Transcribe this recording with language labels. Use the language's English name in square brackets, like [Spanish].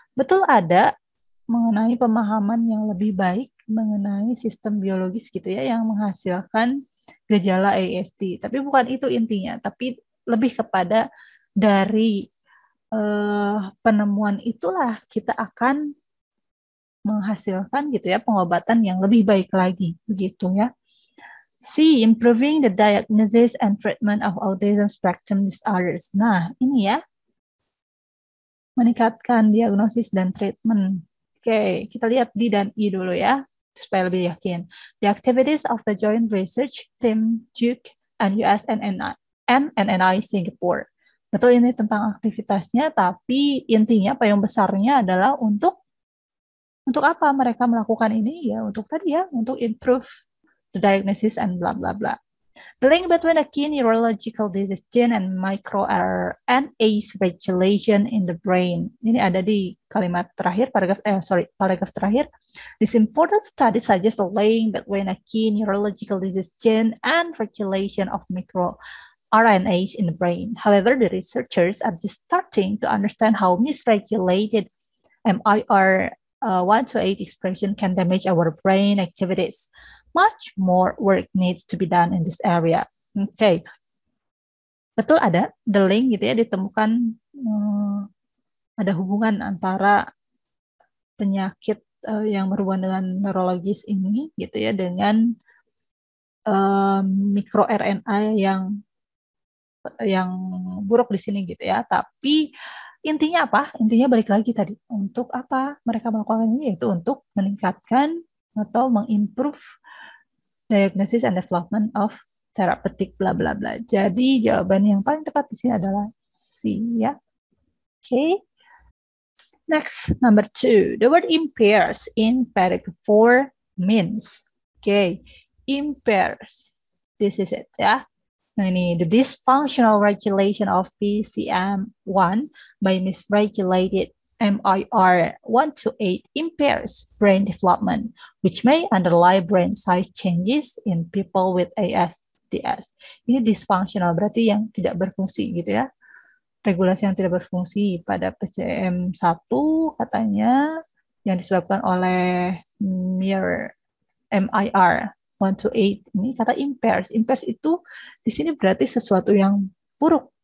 [Indonesian] Betul ada mengenai pemahaman yang lebih baik mengenai sistem biologis gitu ya yang menghasilkan gejala ASD. Tapi bukan itu intinya, tapi lebih kepada dari penemuan itulah kita akan menghasilkan gitu ya pengobatan yang lebih baik lagi begitu ya. [English] C, improving the diagnosis and treatment of autism spectrum disorders. [Indonesian] Nah, ini ya meningkatkan diagnosis dan treatment. Oke, kita lihat D dan E dulu ya, supaya lebih yakin. [English] The activities of the joint research team Duke and NNI Singapore. [Indonesian] Betul ini tentang aktivitasnya, tapi intinya payung besarnya adalah untuk apa mereka melakukan ini ya, untuk tadi ya, untuk [English] improve the diagnosis and bla bla [Indonesian] bla. [English] The link between a key neurological disease gene and microRNA regulation in the brain. [Indonesian] Ini ada di kalimat terakhir, paragraf terakhir. [English] This important study suggests a link between a key neurological disease gene and regulation of microRNAs in the brain. However, the researchers are just starting to understand how misregulated MIR128 expression can damage our brain activities. Much more work needs to be done in this area. Oke. [Indonesian] Betul ada [English] the link [Indonesian] gitu ya, ditemukan ada hubungan antara penyakit yang berhubungan dengan neurologis ini gitu ya dengan mikro-RNA yang buruk di sini gitu ya. Tapi intinya apa? Intinya balik lagi tadi. Untuk apa mereka melakukan ini? Yaitu untuk meningkatkan atau mengimprove [English] diagnosis and development of therapeutic bla bla [Indonesian] bla. Jadi jawaban yang paling tepat di sini adalah C ya. [English] Okay. Next, number 2. The word impairs in paragraph 4 means. Okay. Impairs. This is it ya. Nah ini the dysfunctional regulation of PCM1 by misregulated MIR128 impairs brain development, which may underlie brain size changes in people with ASDS. [Indonesian] Ini dysfunctional, berarti yang tidak berfungsi gitu ya. Regulasi yang tidak berfungsi pada PCM1 katanya yang disebabkan oleh MIR128. Ini kata impairs. Impairs itu di sini berarti sesuatu yang buruk.